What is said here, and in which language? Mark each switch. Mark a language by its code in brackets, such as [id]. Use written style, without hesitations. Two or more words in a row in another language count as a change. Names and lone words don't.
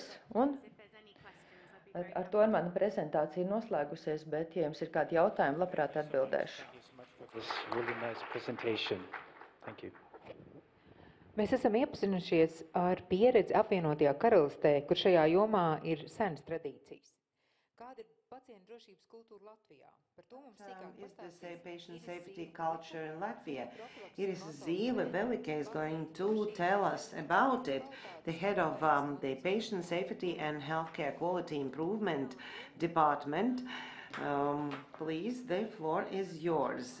[lv] Un ar to mana prezentācija ir noslēgusies, bet, ja jums ir kādi jautājumi, labprāt atbildēšu. Mēs esam iepazinušies ar pieredzi apvienotajā karalistē, kur šajā jomā ir senas tradīcijas. Kāda ir pacientu drošības kultūra Latvijā? Par to mums [en] Is the patient safety culture in Latvia? Iris Zīle-Velike is going to tell us about it. The head of the Patient Safety and Healthcare Quality Improvement Department. Please, the floor is yours.